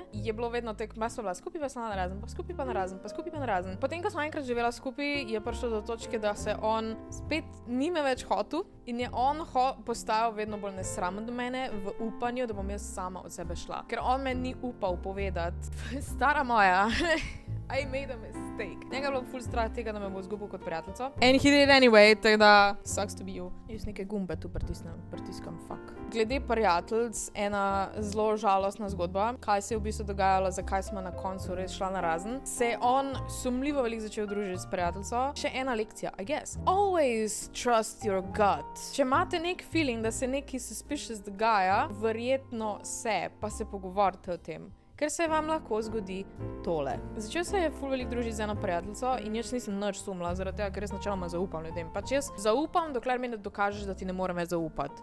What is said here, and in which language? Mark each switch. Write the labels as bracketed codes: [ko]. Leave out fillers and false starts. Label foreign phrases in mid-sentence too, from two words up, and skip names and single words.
[sl] Je bilo vedno tekma, sva bila skupaj, pa sem narazen, pa skupaj pa narazen. Potem, ko smo enkrat živela skupaj, je prišlo do točke, da se on spet ni me več hotel in je on postajal vedno bolj nesramen do mene v upanju, da bom jaz sama od sebe šla. Ker on me ni upal povedati, stara moja, [en] I made a mistake. [sl] Njega je bilo ful strah tega, da me bo izgubil kot prijateljico. [en] And he did anyway, [sl] tako da [en] sucks to be you. [sl] Jaz neke gumbe tu pritiskam, fuck. Glede prijateljic, ena zelo žalostna zgodba, kaj se je v bistvu dogajalo, zakaj smo na koncu res šla narazen. Se je on sumljivo veliko začel družiti s prijateljico. Še ena lekcija, [en] I guess. Always trust your gut. [sl] Če imate nek feeling, da se nekaj suspicious dogaja, verjetno pa se pogovorite o tem. Ker se vam lahko zgodi tole. Začel se je ful veliko družiti z eno prijateljico in jaz nisem nič sumila, zaradi tega, ker res načeloma zaupam ljudem. Pač jaz zaupam, dokler mi ne dokažeš, da ti ne morem več zaupati.